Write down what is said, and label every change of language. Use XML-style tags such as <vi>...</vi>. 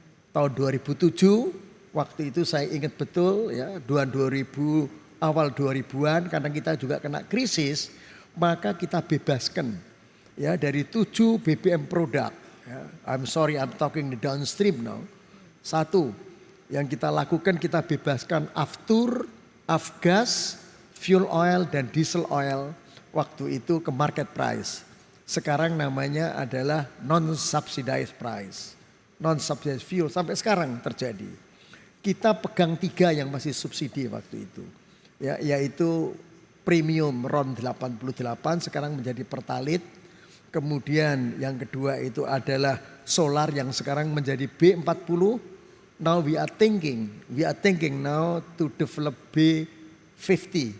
<id>Tahun 2007, waktu itu saya ingat betul ya, awal 2000-an karena kita juga kena krisis, maka kita bebaskan ya dari 7 BBM produk. Ya.</id> <en>I'm sorry, I'm talking the downstream now.</en> <id>1, yang kita lakukan kita bebaskan aftur, afgas, fuel oil dan diesel oil waktu itu ke market price. Sekarang namanya adalah non-subsidized price. Non-subsidized fuel sampai sekarang terjadi. Kita pegang 3 yang masih subsidi waktu itu. Ya, yaitu premium RON 88 sekarang menjadi pertalite. Kemudian yang kedua itu adalah solar yang sekarang menjadi B40.</id> <en>Now we are thinking now to develop B50.</en>